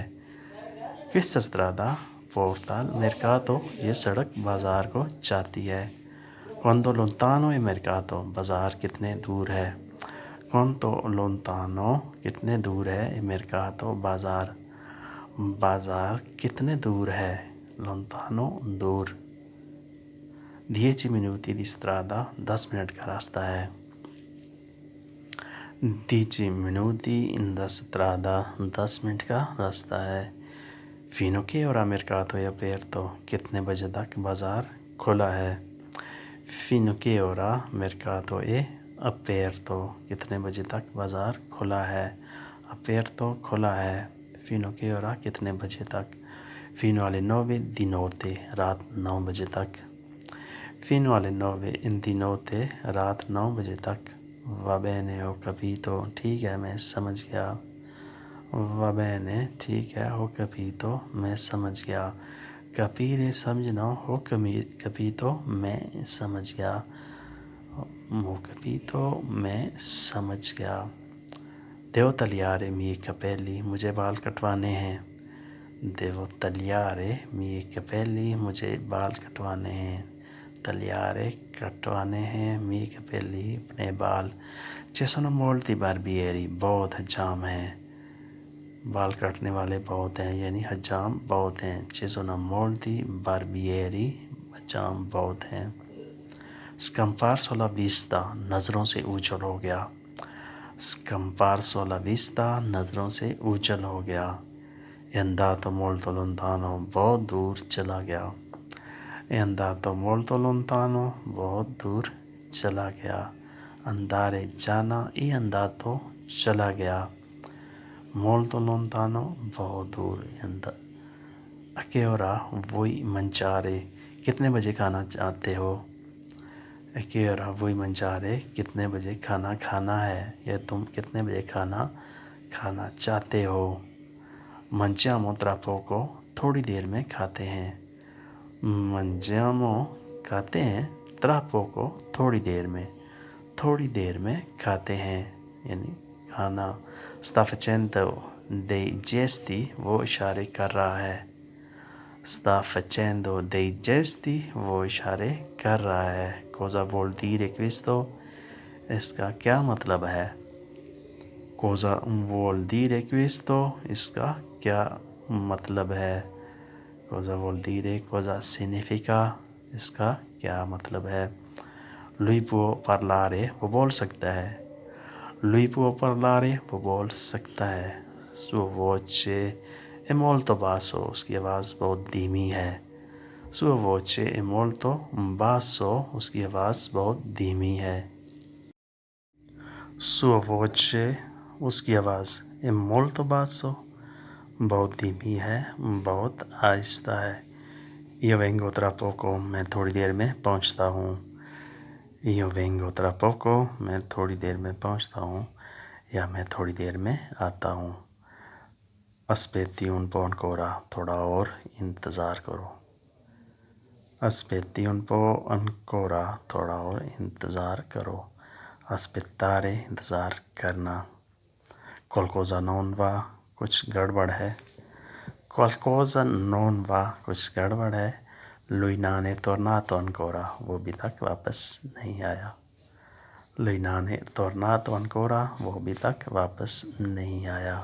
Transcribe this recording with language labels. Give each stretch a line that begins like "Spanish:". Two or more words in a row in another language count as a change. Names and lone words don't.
Italian: questa strada porta al mercato,
Urdu: یہ سڑک بازار کو جاتی ہے۔
Italian: quanto lontano
Urdu: ہے میرکاتو، بازار کتنے دور ہے؟
Italian: quanto lontano,
Urdu: کتنے دور ہے؟ میرکاتو، بازار۔ بازار کتنے دور ہے؟ لونتانو، دور۔
Italian: 10 minuti di strada،
Urdu: 10 منٹ کا راستہ ہے۔
Italian: 10 minuti da strada،
Urdu: 10 منٹ کا راستہ ہے۔
Italian: fino che ora mercato è aperto,
Urdu: کتنے بجے تک بازار کھلا ہے؟
Italian: fino che ora mercato è aperto,
Urdu: کتنے بجے تک بازار کھلا ہے؟ اپیرتو، کھلا ہے۔
Italian: fino che ora
Urdu: کتنے بجے تک؟
Italian: fino alle 9 di notte,
Urdu: رات 9 بجے تک۔
Italian: fino alle 9 di notte,
Urdu: رات 9 بجے تک۔
Italian: va bene ho capito،
Urdu: ٹھیک ہے میں سمجھ گیا۔
Italian: va bene،
Urdu: ٹھیک ہے،
Italian: ho capito،
Urdu: میں سمجھ گیا۔
Italian: capire سمجھنا، ho capito،
Urdu: میں سمجھ گیا۔
Italian: ho capito،
Urdu: میں سمجھ گیا۔
Italian: devo tagliare i miei capelli،
Urdu: مجھے بال کٹوانے ہیں۔
Italian: devo tagliare i miei capelli،
Urdu: مجھے بال کٹوانے ہیں۔ tagliare، کٹوانے ہیں،
Italian: miei capelli،
Urdu: اپنے بال۔
Italian: ci sono molti barbieri،
Urdu: بہت حجام ہیں۔ بال کاٹنے والے بہت ہیں، یعنی حجام بہت ہیں۔
Italian: ci sono molti barbieri،
Urdu: حجام بہت ہیں۔
Italian: scomparso la vista،
Urdu: نظروں سے اوجھل ہو گیا۔
Italian: scomparso la vista،
Urdu: نظروں سے اوجھل ہو گیا۔
Italian: è andato molto lontano،
Urdu: بہت دور چلا گیا۔
Italian: è andato molto lontano،
Urdu: بہت دور چلا گیا۔
Italian: andare، جانا، è andato،
Urdu: چلا گیا۔
Italian: molto lontano،
Urdu: بہت دور۔
Italian: a che ora vuoi mangiare،
Urdu: کتنے بجے کھانا چاہتے ہو؟
Italian: a che ora vuoi mangiare،
Urdu: کتنے بجے کھانا کھانا ہے، یا تم کتنے بجے کھانا کھانا چاہتے ہو؟
Italian: mangiamo tra poco،
Urdu: تھوڑی دیر میں کھاتے ہیں۔ mangiamo، کھاتے ہیں،
Italian: tra poco،
Urdu: تھوڑی دیر میں۔ تھوڑی دیر میں کھاتے ہیں، یعنی کھانا۔
Italian: sta facendo dei gesti،
Urdu: وہ اشارے کر رہا ہے۔
Italian: sta facendo dei gesti،
Urdu: وہ اشارے کر رہا ہے۔
Italian: cosa vuol dire questo،
Urdu: اس کا کیا مطلب ہے؟
Italian: cosa vuol dire questo،
Urdu: اس کا کیا مطلب ہے؟
Italian: cosa vuol dire، cosa significa،
Urdu: اس کا کیا مطلب ہے؟
Italian: lui può parlare،
Urdu: وہ بول سکتا ہے۔
Italian: lui può parlare،
Urdu: وہ بول سکتا ہے۔
Italian: sua voce è molto basso،
Urdu: اس کی آواز بہت دھیمی ہے۔
Italian: sua voce è molto basso،
Urdu: اس کی آواز بہت دھیمی ہے۔
Italian: sua voce،
Urdu: اس کی آواز
Italian: è molto basso،
Urdu: بہت دھیمی ہے، بہت آہستہ ہے۔
Italian: io vengo tra poco،
Urdu: میں تھوڑی دیر میں پہنچتا ہوں۔
Italian: io vengo tra poco،
Urdu: میں تھوڑی دیر میں پہنچتا ہوں، یا میں تھوڑی دیر میں آتا ہوں۔
Italian: aspetti un po' ancora،
Urdu: تھوڑا اور انتظار کرو۔
Italian: aspetti un po' ancora،
Urdu: تھوڑا اور انتظار کرو۔
Italian: aspettare،
Urdu: انتظار کرنا۔
Italian: qualcosa non va،
Urdu: کچھ گڑبڑ ہے.
Italian: qualcosa non va,
Urdu: کچھ گڑبڑ ہے.
Italian: lui non è tornato ancora,
Urdu: وہ ابھی تک واپس نہیں آیا.
Italian: lui non è tornato ancora,
Urdu: وہ ابھی تک واپس نہیں آیا.